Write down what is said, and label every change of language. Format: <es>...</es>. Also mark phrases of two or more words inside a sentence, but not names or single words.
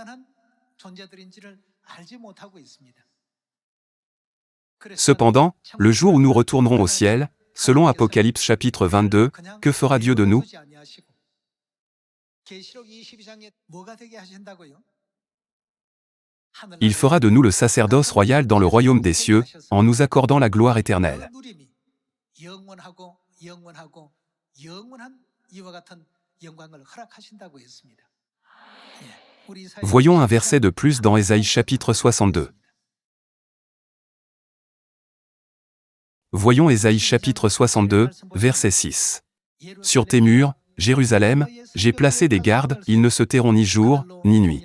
<fr>Cependant, le jour où nous retournerons au ciel, selon Apocalypse chapitre 22, que fera Dieu de nous? Il fera de nous le sacerdoce royal dans le royaume des cieux, en nous accordant la gloire éternelle.</fr> <ko>영원하고 영원한 이와 같은 영광을 허락하신다고 했습니다.</ko> <fr>Voyons un verset de plus dans Ésaïe chapitre 62. Voyons Ésaïe chapitre 62, verset 6. Sur tes murs, Jérusalem, j'ai placé des gardes, ils ne se tairont ni jour, ni nuit.</fr>